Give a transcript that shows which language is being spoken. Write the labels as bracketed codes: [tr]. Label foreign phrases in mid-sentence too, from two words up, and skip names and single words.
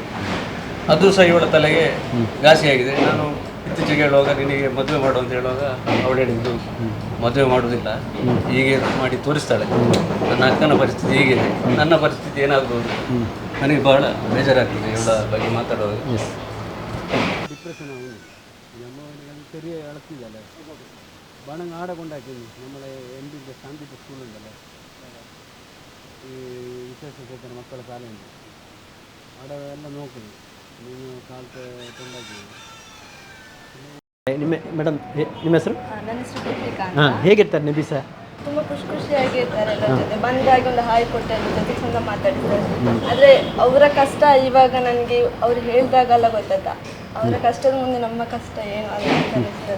[kn] ಅದು ಸಹ ಇವಳ ತಲೆಗೆ ಘಾಸಿಯಾಗಿದೆ. ನಾನು ಇತ್ತೀಚೆಗೆ ಹೇಳುವಾಗ ನಿನಗೆ ಮದುವೆ ಮಾಡು ಅಂತ ಹೇಳುವಾಗ ಅವಳು ಹೇಳಿದ್ದು, ಮದುವೆ ಮಾಡೋದಿಲ್ಲ, ಹೀಗೆ ಮಾಡಿ ತೋರಿಸ್ತಾಳೆ. ನನ್ನ ಅಕ್ಕನ ಪರಿಸ್ಥಿತಿ ಹೀಗಿದೆ, ನನ್ನ ಪರಿಸ್ಥಿತಿ ಏನಾಗ್ಬೋದು. ನನಗೆ ಬಹಳ ಬೇಜಾರಾಗ್ತದೆ ಇವಳ ಬಗ್ಗೆ ಮಾತಾಡುವಾಗ. [ml] ഡിപ്രഷൻ ആവുന്നു. നമ്മൾ ചെറിയ ഇളക്കിയതല്ലേ വേണമെങ്കിൽ ആടെ കൊണ്ടാക്കുന്നു. നമ്മളെ എൻ്റെ ശാന്തിൻ്റെ സ്കൂളുണ്ടല്ലോ, ഈ വിശേഷ മക്കളെ ശാലയുണ്ട്, അവിടെ എല്ലാം നോക്കുന്നു. [kn] ನೀವು ಕಾಲಕ್ಕೆ ಕೊಂಡಾಗಿ ಮೇಡಮ್ ನಿಮ್ಮ ಹೆಸರು? ನನ್ನ ಹೆಸರು ಕೃತಿಕಾ ಅಂತ. ಹಾಂ, ಹೇಗಿರ್ತಾರೆ ನಬಿಸಾ? ತುಂಬ ಖುಷಿಯಾಗಿರ್ತಾರೆ ಎಲ್ಲರ ಜೊತೆ. ಬಂದಾಗ ಒಂದು ಹಾಯ್ ಕೊಟ್ಟೆ, ಎಲ್ಲರ ಜೊತೆ ಚಂದ ಮಾತಾಡ್ತಾರೆ. ಆದರೆ ಅವರ ಕಷ್ಟ ಇವಾಗ ನನಗೆ ಅವ್ರು ಹೇಳಿದಾಗೆಲ್ಲ ಗೊತ್ತಾಯ್ತಾ, ಅವರ ಕಷ್ಟದ ಮುಂದೆ ನಮ್ಮ ಕಷ್ಟ ಏನು ಅಂತ ಅನಿಸ್ತದೆ.